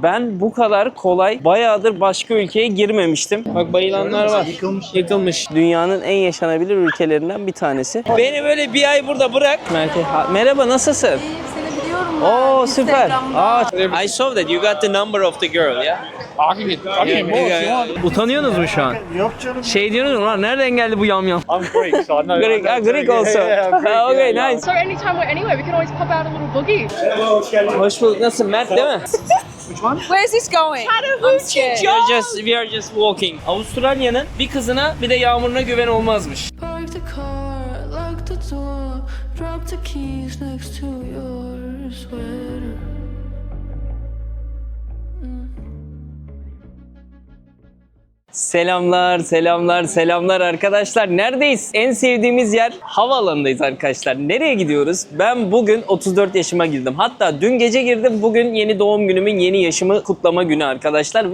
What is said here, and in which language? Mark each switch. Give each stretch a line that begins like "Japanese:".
Turkish: Ben bu kadar kolay bayağıdır başka ülkeye girmemiştim. Bak bayılanlar var. Yıkılmış. Dünyanın en yaşanabilir ülkelerinden bir tanesi. Beni böyle bir ay burada bırak. Merhaba, nasılsın? Seni biliyorum Oo, süper. Instagram'da.
English: I saw that you got the number of the girl, yeah?
Turkish: Utanıyorsunuz mu şu an? Yok canım. Şey diyorsunuz lan, nereden geldi bu yamyam?
English: I'm Greek, so I know. Greek also. Okay, nice. So anytime we're anywhere, we can always pop out a little boogie.
Turkish: Hoş bulduk. Nasılsın? Mert değil mi?
English: Where's this going? I'm scared. We are just walking.
Turkish: Avustralya'nın bir kızına bir de Yağmur'una güven olmazmış.
English: Park the car, lock the door, drop the keys next to your sweater.
Turkish: Selamlar, selamlar, selamlar arkadaşlar. Neredeyiz? En sevdiğimiz yer havaalanındayız arkadaşlar. Nereye gidiyoruz? Ben bugün 34 yaşıma girdim. Hatta dün gece girdim. Bugün yeni doğum günümün, yeni yaşımı kutlama günü arkadaşlar.